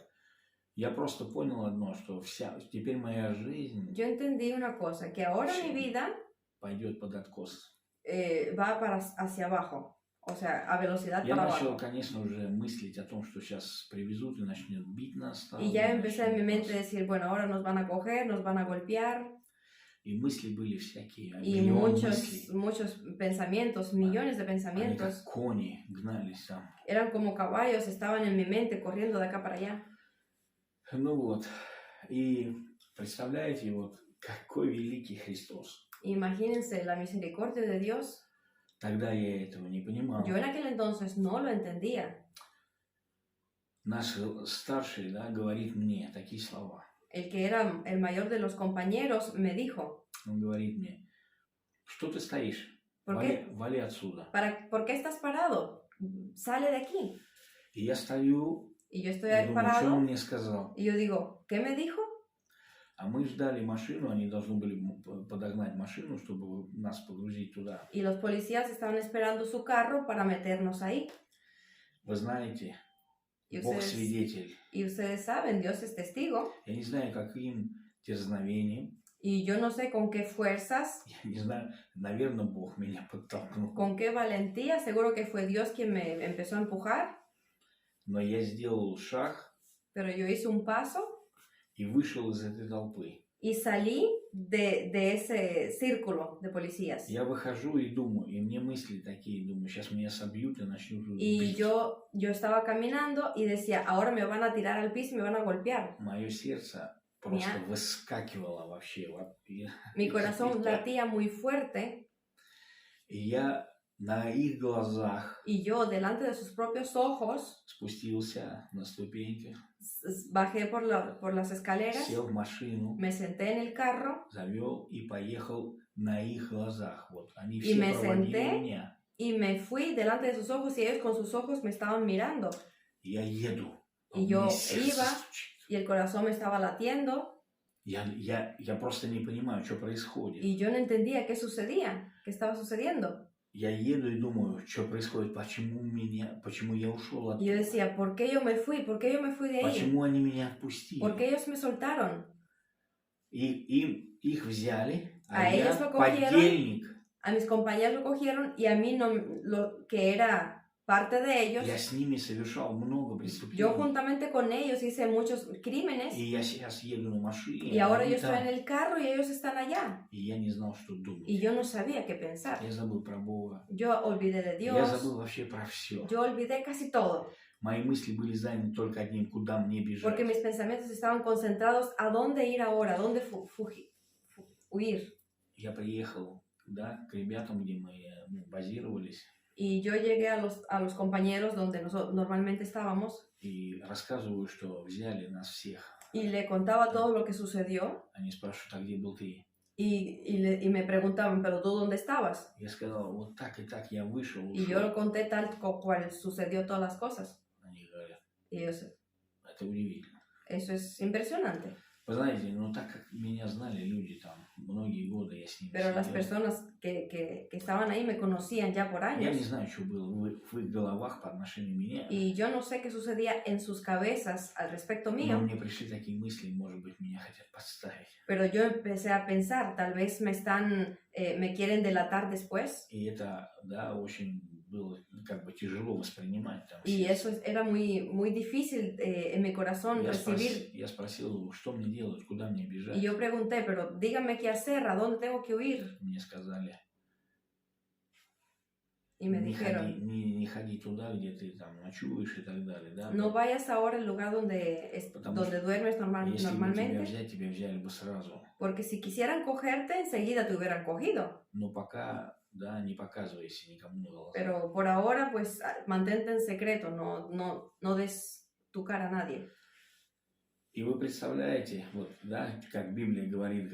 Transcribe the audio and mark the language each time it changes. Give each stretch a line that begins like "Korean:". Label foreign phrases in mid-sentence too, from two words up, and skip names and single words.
Russian: Я просто понял одно, что теперь моя жизнь
Spanish: Yo entendí una cosa, que ahora mi vida
Russian: пойдет под откос.
Spanish: Va hacia abajo, o sea, a velocidad
Russian: Я
Spanish: para
Russian: начал,
Spanish: abajo.
Russian: конечно, уже мыслить о том, что сейчас привезут и начнут бить нас.
Spanish: Y ya empecé en mi mente a decir, bueno, ahora nos van a coger, nos van a golpear.
Russian: И мысли были всякие,
Spanish: Y muchos pensamientos, millones de pensamientos.
Russian: Они как кони гнались там.
Spanish: Eran como caballos, estaban en mi mente, corriendo de acá para allá.
Russian: Ну вот, и представляете, вот какой великий Христос.
Spanish: Imagínense la misericordia de Dios.
Russian: Тогда я этого не понимал.
Spanish: Yo en aquel entonces no lo entendía.
Russian: Наш старший, да, говорит мне такие слова.
Spanish: El que era el mayor de los compañeros me dijo,
Russian: Он говорит мне, что ты стоишь?
Spanish: ¿por qué,
Russian: Вали отсюда.
Spanish: ¿por qué estás parado? Sale de aquí.
Russian: И я стою,
Spanish: Y yo estoy
Russian: и думаю, что
Spanish: parado.
Russian: он мне сказал.
Spanish: Y yo digo, ¿qué me dijo?
Russian: А мы ждали машину, они должны были подогнать машину, чтобы нас погрузить туда.
Spanish: Y los policías estaban esperando su carro para meternos ahí.
Russian: Вы знаете,
Spanish: Y
Russian: Бог свидетель.
Spanish: ustedes saben, Dios es testigo.
Russian: Я не знаю, каким дерзновением.
Spanish: Y yo no sé con qué fuerzas,
Russian: Я не знаю, наверное, Бог меня подтолкнул.
Spanish: con qué valentía. Seguro que fue Dios quien me empezó a empujar.
Russian: Но я сделал шаг
Spanish: Pero yo hice un paso
Russian: и вышел из этой толпы.
Spanish: y salí de ese círculo de policías.
Russian: Я выхожу и думаю, и мне мысли такие, думаю, сейчас меня собьют и начнут
Spanish: Y
Russian: бить.
Spanish: yo estaba caminando y decía, ahora me van a tirar al piso y me van a golpear.
Russian: Мое сердце просто выскакивало вообще.
Spanish: Mi corazón latía muy fuerte.
Russian: И я на их глазах
Spanish: Y yo, delante de sus propios ojos,
Russian: спустился на ступеньки,
Spanish: bajé por las escaleras,
Russian: сел в машину,
Spanish: me senté en el carro,
Russian: завел и поехал на их глазах. Вот, они
Spanish: y
Russian: все
Spanish: me
Russian: проводили
Spanish: senté
Russian: меня.
Spanish: y me fui delante de sus ojos y ellos con sus ojos me estaban mirando.
Russian: И я еду.
Spanish: Y yo iba y el corazón me estaba latiendo.
Russian: Я просто не понимаю, что происходит.
Spanish: Y yo no entendía qué sucedía, qué estaba sucediendo.
Russian: Я еду и думаю, что происходит, почему я ушел оттуда.
Spanish: Y yo decía, ¿por qué yo me fui? ¿Por qué yo me fui de ahí?
Russian: Почему они меня отпустили?
Spanish: ¿Por qué ellos me soltaron?
Russian: И их взяли,
Spanish: A
Russian: я
Spanish: ellos lo cogieron.
Russian: подельник.
Spanish: A mis compañeros lo cogieron y a mí no, lo que era parte de ellos.
Russian: Я с ними совершал много преступлений.
Spanish: Yo juntamente con ellos hice muchos crímenes.
Russian: И я сейчас еду на машине.
Spanish: Y ahora yo estoy en el carro y ellos están allá.
Russian: И я не знал, что думать.
Spanish: Y yo no sabía qué pensar.
Russian: Я забыл про Бога.
Spanish: Yo olvidé de Dios.
Russian: Я забыл вообще про все.
Spanish: Yo olvidé casi todo.
Russian: Мои мысли были заняты только одним, куда мне бежать.
Spanish: Porque mis pensamientos estaban concentrados a dónde ir ahora, a dónde huir.
Russian: Я приехал, да, к ребятам, где мы базировались.
Spanish: Y yo llegué a los compañeros donde nosotros normalmente estábamos.
Russian: И рассказываю, что взяли нас всех.
Spanish: Y le contaba todo lo que sucedió.
Russian: Они спрашивают, а где был ты?
Spanish: Y me preguntaban, ¿pero tú dónde estabas?
Russian: Я сказал, вот так и так я вышел, ушел.
Spanish: Y yo lo conté tal cual sucedió todas las cosas.
Russian: Они говорят,
Spanish: Y ellos,
Russian: это удивительно.
Spanish: eso es impresionante.
Russian: Вы знаете, ну так как меня знали люди там, многие годы я с ними
Spanish: Pero las
Russian: сидел.
Spanish: personas que estaban ahí me conocían ya por
Russian: Я не
Spanish: años.
Russian: знаю, что было в их головах по отношению к меня.
Spanish: Y yo no sé qué sucedía en sus cabezas al respecto
Russian: Но
Spanish: mío.
Russian: мне пришли такие мысли, может быть, меня хотят подставить.
Spanish: Pero yo empecé a pensar, tal vez me quieren delatar después.
Russian: И это, да, очень было как бы tяжело воспринимать. Там,
Spanish: Y eso era muy difícil en mi corazón recibir.
Russian: Я спросил, что мне делать, куда мне бежать.
Spanish: Y yo pregunté, pero díganme qué hacer, ¿a dónde tengo que huir?
Russian: Мне сказали,
Spanish: Y me dijeron,
Russian: не ходи туда, где ты там ночуешь и так далее. Да?
Spanish: no vayas ahora al lugar donde duermes
Russian: Если бы тебя
Spanish: normalmente.
Russian: взять, тебя взяли бы сразу.
Spanish: Porque si quisieran cogerte, enseguida te hubieran cogido.
Russian: Но пока, да, не показывайся никому на глаза.
Spanish: Pero por ahora, pues, mantente en secreto, no des tu cara a nadie.
Russian: И вы представляете, вот, да, как Библия говорит,